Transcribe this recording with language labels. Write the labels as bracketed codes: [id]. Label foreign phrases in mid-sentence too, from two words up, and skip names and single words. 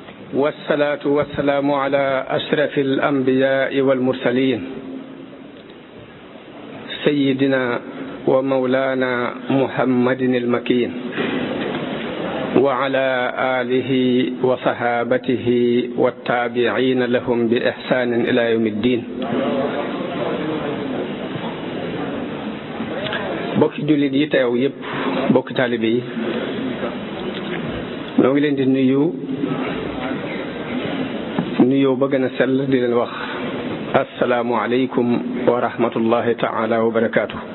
[ar] والصلاة والسلام على أشرف الأنبياء والمرسلين سيدنا ومولانا محمد المكين وعلى آله وصحابته والتابعين لهم بإحسان إلى يوم الدين. [wo] bokki jullit yi teew yépp bokki taalibe yi noo ngi leen di nuyoo ba gën a sell di leen wax [ar] السلام عليكم ورحمة الله تعالى وبركاته.